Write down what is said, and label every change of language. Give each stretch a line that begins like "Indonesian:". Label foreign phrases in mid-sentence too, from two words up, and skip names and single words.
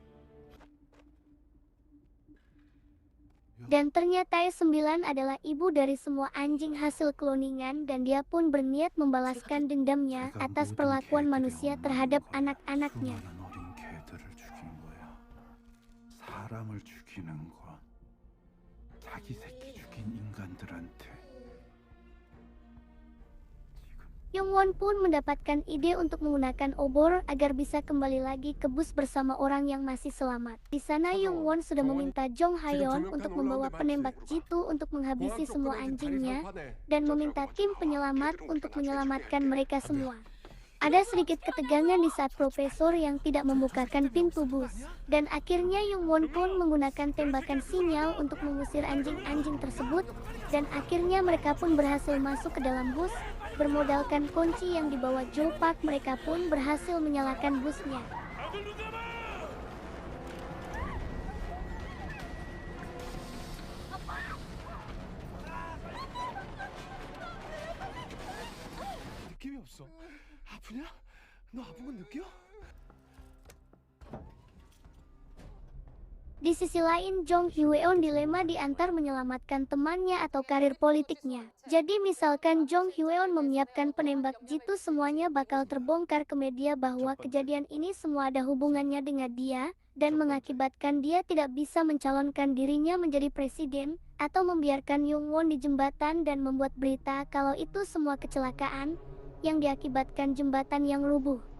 Indonesian: Dan ternyata E9 adalah ibu dari semua anjing hasil kloningan dan dia pun berniat membalaskan dendamnya atas perlakuan manusia terhadap anak-anaknya.
Korean: 수많은 어린 개들을 죽인 거야. 사람을 죽이는 건 자기 새끼 죽인 인간들한테
Indonesian: Won pun mendapatkan ide untuk menggunakan obor agar bisa kembali lagi ke bus bersama orang yang masih selamat. Di sana Won sudah meminta Jong Haeon untuk membawa penembak jitu untuk menghabisi semua anjingnya dan meminta tim penyelamat untuk menyelamatkan mereka semua. Ada sedikit ketegangan di saat profesor yang tidak membukakan pintu bus. Dan akhirnya Won pun menggunakan tembakan sinyal untuk mengusir anjing-anjing tersebut. Dan akhirnya mereka pun berhasil masuk ke dalam bus. Bermodalkan kunci yang dibawa Jo Park, mereka pun berhasil menyalakan busnya.
Korean: 느낌이 없어. 아프냐? 너 아픈 건 느껴?
Indonesian: Di sisi lain, Jong Hyeon dilema di antara menyelamatkan temannya atau karir politiknya. Jadi misalkan Jong Hyeon menyiapkan penembak jitu, semuanya bakal terbongkar ke media bahwa kejadian ini semua ada hubungannya dengan dia, dan mengakibatkan dia tidak bisa mencalonkan dirinya menjadi presiden, atau membiarkan Won di jembatan dan membuat berita kalau itu semua kecelakaan, yang diakibatkan jembatan yang rubuh.